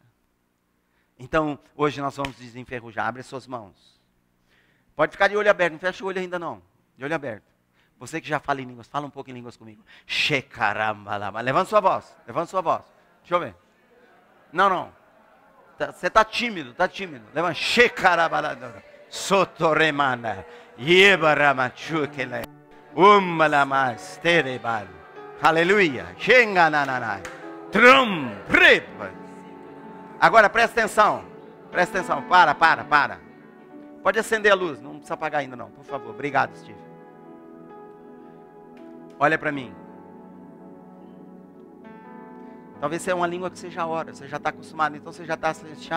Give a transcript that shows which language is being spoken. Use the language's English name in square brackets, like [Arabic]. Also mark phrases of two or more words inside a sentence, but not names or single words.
[Portuguese] Então, hoje nós vamos desenferrujar. Abre as suas mãos. Pode ficar de olho aberto, não fecha o olho ainda não. De olho aberto. Você que já fala em línguas, fala um pouco em línguas comigo. Shekaramba. Levanta sua voz, levanta sua voz. Deixa eu ver. Não. Você está tímido, Levanta. Shekarabala. Sotoremana. Yebaramachukele. Umalamasterebal. Aleluia. Shenganananai. Trum. Agora presta atenção. Para. Pode acender a luz, não precisa apagar ainda não, por favor. Obrigado, Steve. Olha para mim. Talvez seja uma língua que você já ora, você já está acostumado, então você já está assim.